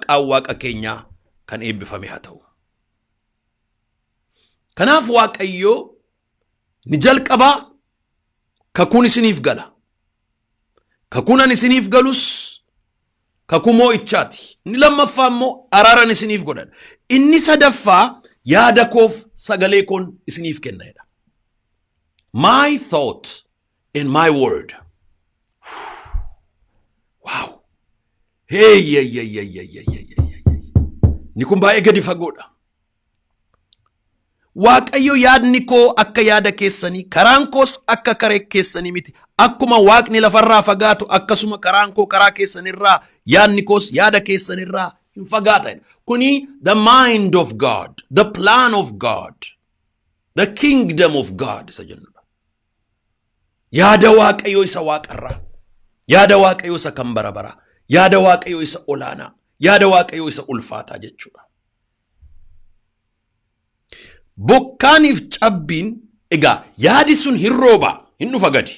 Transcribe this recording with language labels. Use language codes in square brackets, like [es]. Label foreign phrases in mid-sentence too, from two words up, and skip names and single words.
[om] Maqaan Waaqa keenyaa kan eebbifame haa ta'u. Kanaaf Waaqayyo ni jalqabaa kakuun isiniif gala. Kakuun ani isiniif galus kakuu moo'ichaati. Inni lammaffaa immoo araaran isiniif godhadha. Inni sadaffaa yaada koof sagalee koon isiniif kennadha. [en] My thought and my word. Wow. Hey. [om] Ni kun baay'ee gadi fagoodha. Waaqayyo yaadni koo akka yaada keessanii, karaan koos akka karee keessanii miti. Akkuma Waaqni lafarraa fagaatu akkasuma karaan koo karaa keessanirraa, yaadni koos yaada keessanirraa hin fagaatan. [en] Kuni the mind of God, the plan of God, the kingdom of God [om] isa jennudha. Yaada Waaqayyo isa waaqarraa, yaada Waaqayyo isa kan bara bara, yaada Waaqayyo isa olaanaa, yaada Waaqayyo isa ulfaataa jechuudha. Bokkaaniif cabbiin egaa yaadi sun hin rooba hin dhufa gadi.